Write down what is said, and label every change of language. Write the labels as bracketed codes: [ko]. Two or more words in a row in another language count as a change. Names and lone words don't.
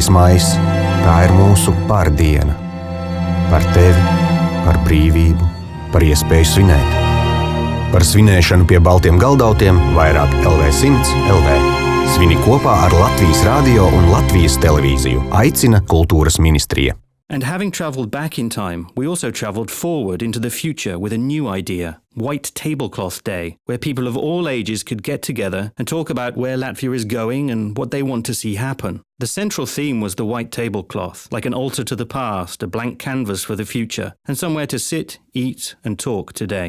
[lv] maijs, tā ir mūsu pārdiena. Par tevi, par brīvību, par iespēju svinēt. Par svinēšanu pie baltiem galdautiem vairāk LV100 LV. Svini kopā ar Latvijas radio un Latvijas televīziju. Aicina Kultūras ministrija. [en] And having travelled back in time, we also travelled forward into the future with a new idea, White Tablecloth Day, where people of all ages could get together and talk about where Latvia is going and what they want to see happen. The central theme was the white tablecloth, like an altar to the past, a blank canvas for the future, and somewhere to sit, eat, and talk today.